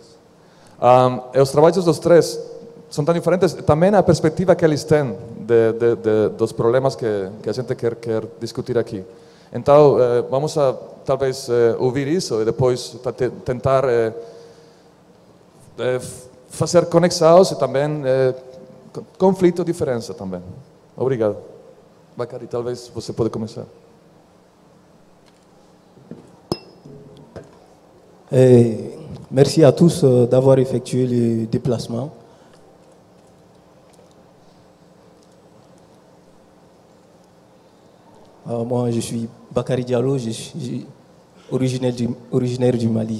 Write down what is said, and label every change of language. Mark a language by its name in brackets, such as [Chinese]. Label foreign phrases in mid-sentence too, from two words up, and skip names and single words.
[Portuguese] E os trabalhos dos três são tão diferentes, também a perspectiva que eles têm dos problemas que a gente quer discutir aqui. Então, vamos a talvez ouvir isso e depois tentar fazer conexões e também conflito e diferença também. Obrigado. Bakary, talvez você pode começar. [French] Merci à tous d'avoir effectué le déplacement. Moi, je suis Bakary Diallo, je suis originaire du Mali.